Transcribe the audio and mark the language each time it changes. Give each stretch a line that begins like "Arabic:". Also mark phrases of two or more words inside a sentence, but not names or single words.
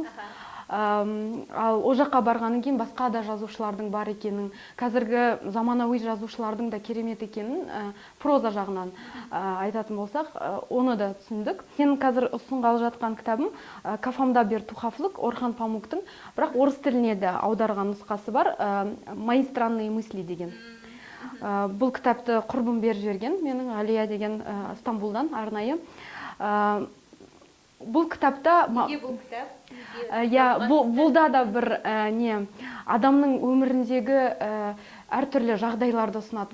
Kazakh: Ал о жаққа барғаннан кейін басқа да жазушылардың бар екенін, қазіргі заманауи жазушылардың да керемет екенін проза жағынан айтатын болсақ, оны да түсіндік. Мен қазір ұсынғалы жатқан кітабым Кафамда бір тухафлық Орхан Памуктың, бірақ орыс тіліне де аударған нұсқасы бар, Мои странные мысли деген. Бұл кітапты құрбым беріп жіберген, менің Алия деген Стамбулдан арнайы. Бұл кітапта... Неге бұл кітап? Бұлда да бір адамның өміріндегі әртүрлі жағдайларды ұсынады.